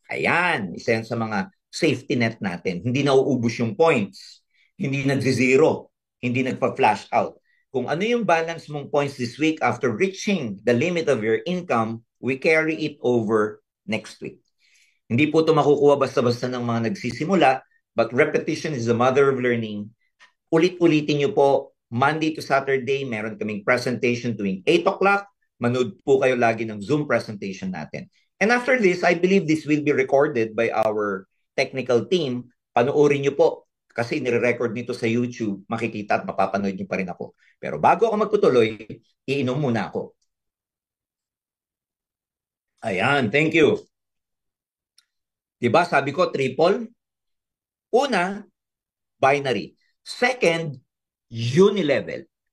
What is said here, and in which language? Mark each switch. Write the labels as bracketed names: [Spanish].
[Filipino] Ayan, isa yan sa mga safety net natin. Hindi nauubos yung points. Hindi nagzi-zero. Hindi nagpa-flash out. Kung ano yung balance mong points [English] this week after reaching the limit of your income, we carry it over next week. [Filipino] Hindi po ito makukuha basta-basta ng mga nagsisimula, [English] but repetition is the mother of learning. [Filipino] Ulit-ulitin nyo po, [English] Monday to Saturday, [Filipino] meron kaming presentation tuwing 8 o'clock. Manood po kayo lagi ng Zoom presentation natin. [English] And after this, I believe this will be recorded by our technical team. [Filipino] Panoorin nyo po kasi nire-record nito sa YouTube. Makikita at mapapanood nyo pa rin ako. Pero bago ako magtutuloy, iinom muna ako. Ayan, [English] thank you. [Filipino] Diba, sabi ko, triple. Una, binary. Second, unilevel.